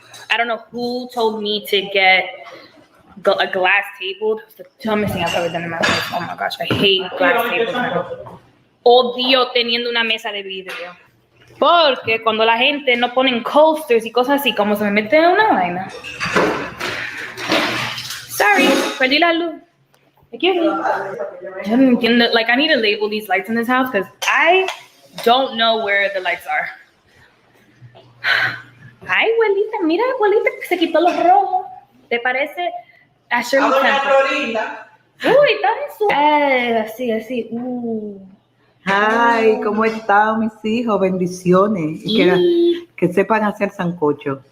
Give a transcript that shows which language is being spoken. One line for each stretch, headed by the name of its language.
English: I don't know who told me to get a glass table. The dumbest thing I've ever done in my life. Oh my gosh, I hate glass tables.
Spanish: Odio teniendo una mesa de vidrio. Porque cuando la gente no ponen coasters y cosas así, como se me mete en una vaina. Sorry, perdí la luz.
English: Excuse me.
Spanish: Yo no entiendo.
English: Like, I need to label these lights in this house because I don't know where the lights are. Ay, abuelita, mira, abuelita, se quitó los rojos. ¿Te parece a Shirley Temple? Uy, está en su... así. Ay, ¿cómo están mis hijos? Bendiciones. Y que sepan hacer sancocho.